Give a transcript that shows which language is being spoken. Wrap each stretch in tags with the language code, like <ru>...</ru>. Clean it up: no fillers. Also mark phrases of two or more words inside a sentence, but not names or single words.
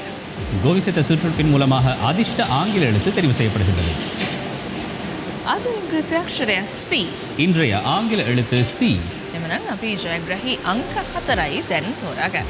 <ta>கோவிசெத்த சுற்றுப்பின் மூலமாக அதிர்ஷ்ட ஆங்கில எழுத்து தெரிவு செய்யப்படுகிறது.</ta> <si>අද ඉංග්‍රීසි අක්ෂරය C.</si> <ta>இன்றைய ஆங்கில எழுத்து C.</ta> <si>එමනම් අපි ජයග්‍රාහී අංක 4යි දැන් තෝරාගන්න.</si>